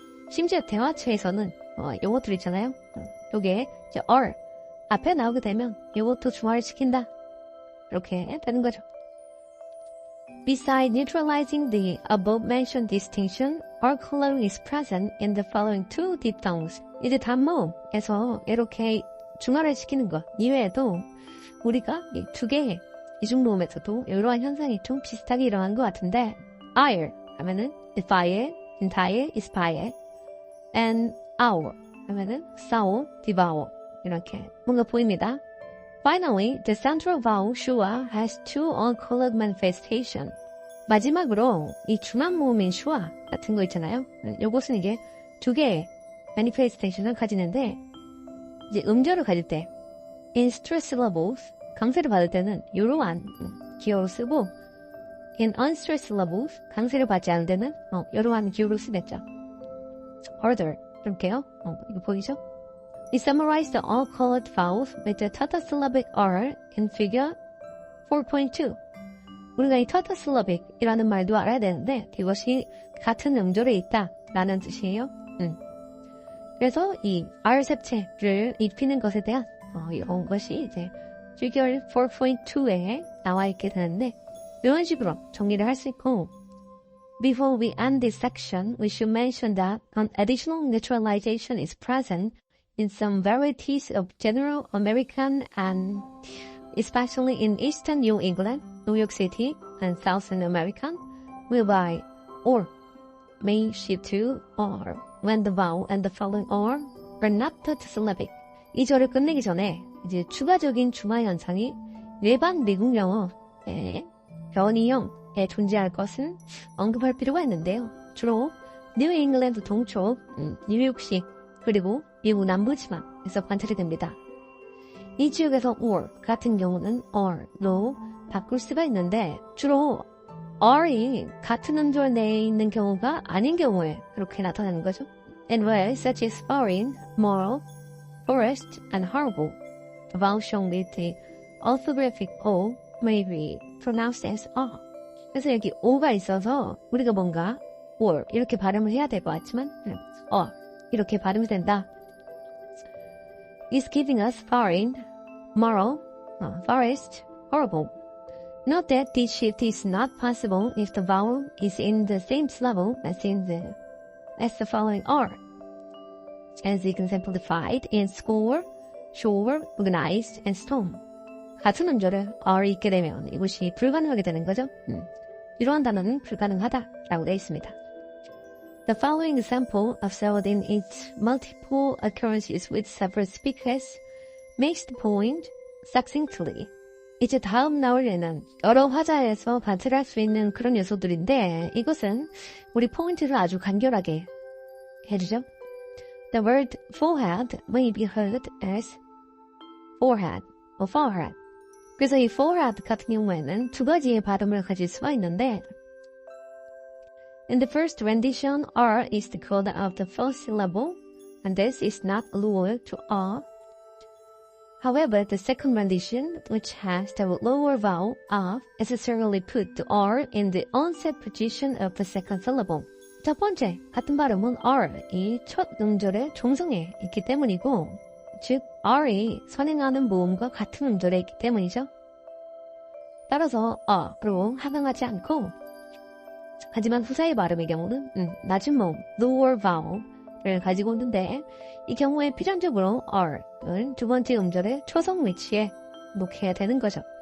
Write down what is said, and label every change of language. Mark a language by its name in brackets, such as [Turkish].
[Korean] 심지어 대화체에서는 요것들 있잖아요. 요게 이제 R 앞에 나오게 되면 요것도 중화를 시킨다. 이렇게 되는 거죠. [English] Besides neutralizing the above-mentioned distinction, R coloring is present in the following two diphthongs. [Korean] 이제 단모음에서 이렇게 중화를 시키는 것 이외에도 우리가 이 두 개의 이중모음에서도 이러한 현상이 좀 비슷하게 일어난 것 같은데 ire 하면은 fire, entire, aspire and our 하면은 sour, devour 이렇게 뭔가 보입니다. [English] Finally, the central vowel shua has two uncolored manifestations. [Korean] 마지막으로 이 중앙 모음인 shua 같은 거 있잖아요. 요것은 이제 두 개의 manifestation을 가지는데 이제 음절을 가질 때 [English] in stressed syllables [Korean] 강세를 받을 때는 이러한 기호로 쓰고 [English] in unstressed syllables [Korean] 강세를 받지 않을 때는 이러한 기호로 쓰겠죠. Harder 이렇게요. 이거 보이죠? [English] We summarize the all-colored vowels with the tatasyllabic R in figure 4.2. [Korean] 우리가 이 tatasyllabic이라는 말도 알아야 되는데 이것이 같은 음절에 있다라는 뜻이에요. 그래서 이 R 색채를 입히는 것에 대한 이런 것이 이제 figure 4.2에 나와 있게 되는데 이런 식으로 정리를 할 수 있고 [English] Before we end this section, we should mention that an additional neutralization is present in some varieties of general American and especially in Eastern New England, New York City, and Southern America, whereby or may shift to or when the vowel and the following or are not syllabic. [Korean] 이 절을 끝내기 전에 이제 추가적인 중화 현상이 일반 미국 영어의 변이형에 존재할 것은 언급할 필요가 있는데요. 주로 뉴 잉글랜드 동쪽, 뉴욕시 그리고 미국 남부 지방에서 관찰이 됩니다. 이 지역에서 or 같은 경우는 or로 바꿀 수가 있는데 주로 r이 같은 음절 내에 있는 경우가 아닌 경우에 그렇게 나타나는 거죠. [English] And words such as foreign, moral, forest, and horrible, the vowel shown with the orthographic O may be pronounced as R. [Korean] 그래서 여기 O가 있어서 우리가 뭔가 or 이렇게 발음을 해야 될 것 같지만 이렇게 발음이 된다. [English] Is giving us foreign, moral, forest, horrible. Note that this shift is not possible if the vowel is in the same syllable as the following R. As exemplified in score, shore, organized, and storm. [Korean] 같은 음절에 R이 있게 되면 이것이 불가능하게 되는 거죠. 이러한 단어는 불가능하다라고 되어 있습니다. [English] The following example, observed in its multiple occurrences with several speakers, makes the point succinctly. [Korean] 이제 다음 나올 예는 여러 화자에서 관찰할 수 있는 그런 요소들인데 이것은 우리 포인트를 아주 간결하게 해주죠. [English] The word forehead may be heard as forehead or forehead. [Korean] 그래서 이 forehead 같은 경우에는 두 가지의 발음을 가질 수가 있는데 [English] In the first rendition, R is the coda of the first syllable, and this is not lower to R. However, the second rendition, which has the lower vowel of, necessarily put the R in the onset position of the second syllable. [Korean] 첫 번째, 같은 발음은 R이 첫 음절의 종성에 있기 때문이고, 즉, R이 선행하는 모음과 같은 음절에 있기 때문이죠. 따라서 R로 하강하지 않고, 하지만 후사의 발음의 경우는 낮은 모음, [English] lower vowel [Korean] 을 가지고 있는데, 이 경우에 필연적으로 R은 두 번째 음절의 초성 위치에 놓게 되는 거죠.